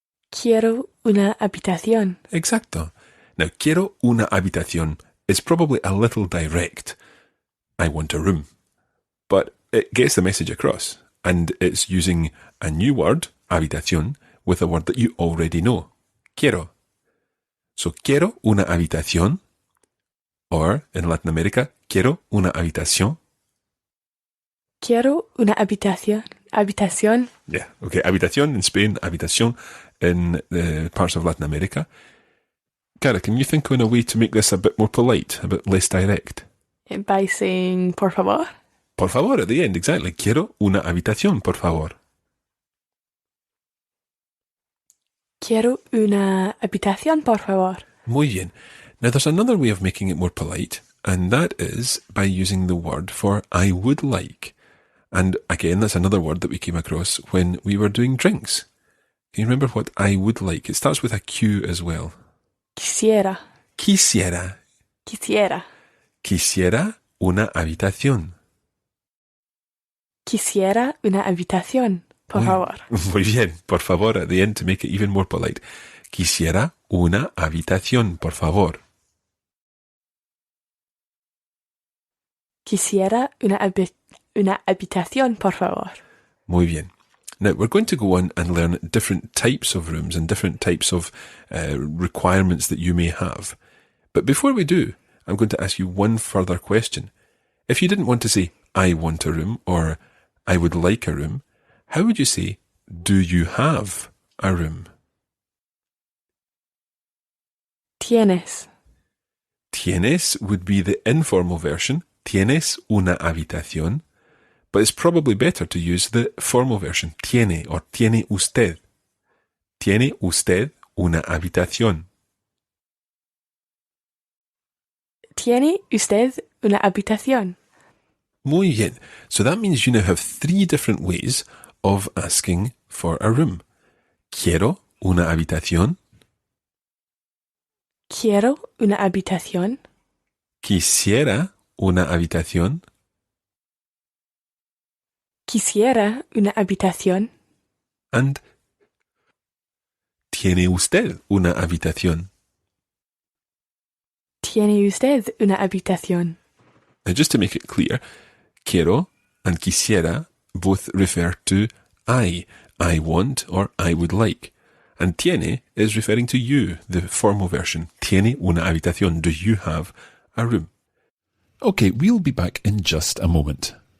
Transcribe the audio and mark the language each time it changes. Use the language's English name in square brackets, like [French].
[Spanish] Quiero una habitación. Exacto. [English] Now, [Spanish] quiero una habitación [English] is probably a little direct. I want a room. But it gets the message across, and it's using a new word, habitación, with a word that you already know. [Spanish] Quiero. [English] So, [Spanish] quiero una habitación, [English] or in Latin America, [Spanish] quiero una habitación. Quiero una habitación. Habitación. [English] Yeah, okay, habitación in Spain, habitación in the parts of Latin America. Cara, can you think of a way to make this a bit more polite, a bit less direct? By saying [Spanish] por favor. Por favor [English] at the end, exactly. [Spanish] Quiero una habitación, por favor. Quiero una habitación, por favor. Muy bien. [English] Now there's another way of making it more polite, and that is by using the word for I would like. And again, that's another word that we came across when we were doing drinks. Can you remember what I would like? It starts with a Q as well. [Spanish] Quisiera. Quisiera. Quisiera. Quisiera una habitación. Quisiera una habitación, por favor. Muy bien, por favor, [English] at the end to make it even more polite. [Spanish] Quisiera una habitación, por favor. Quisiera una habitación, por favor. Muy bien. [English] Now, we're going to go on and learn different types of rooms and different types of requirements that you may have. But before we do, I'm going to ask you one further question. If you didn't want to say, I want a room, or I would like a room, how would you say, do you have a room? [Spanish] Tienes. [English] Tienes would be the informal version. [Spanish] Tienes una habitación. [English] But it's probably better to use the formal version. [Spanish] Tiene or tiene usted. Tiene usted una habitación. ¿Tiene usted una habitación? Muy bien. [English] So that means you now have 3 different ways of asking for a room. [Spanish] Quiero una habitación. Quiero una habitación. Quisiera una habitación. Quisiera una habitación. And ¿tiene usted una habitación? ¿Tiene usted una habitación? [English] Now, just to make it clear, quiero and quisiera both refer to I want or I would like. And tiene is referring to you, the formal version. [Spanish] Tiene una habitación. [English] Do you have a room? Okay, we'll be back in just a moment.